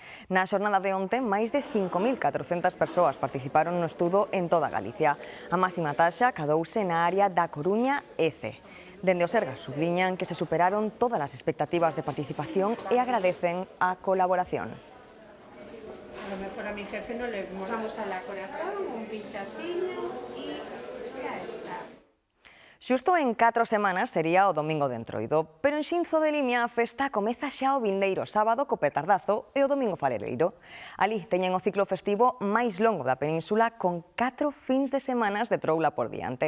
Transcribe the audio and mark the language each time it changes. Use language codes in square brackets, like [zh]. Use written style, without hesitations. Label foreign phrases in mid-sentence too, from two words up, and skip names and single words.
[gl] Na xornada de onte, máis de 5.400 persoas participaron no estudo en toda Galicia. A máxima taxa cadouse na área da Coruña e Cee. Dende o Sergas subliñan que se superaron todas as expectativas de participación e agradecen a colaboración. [es] A lo mejor a mi jefe no le vamos a la corazón, un pinchacillo y ya está. [gl] Xusto en 4 semanas sería o domingo de Entroido, pero en Xinzo de Limia a festa comeza xa o vindeiro sábado co petardazo e o domingo fareleiro. Ali teñen o ciclo festivo máis longo da península con 4 fins de semanas de troula por diante.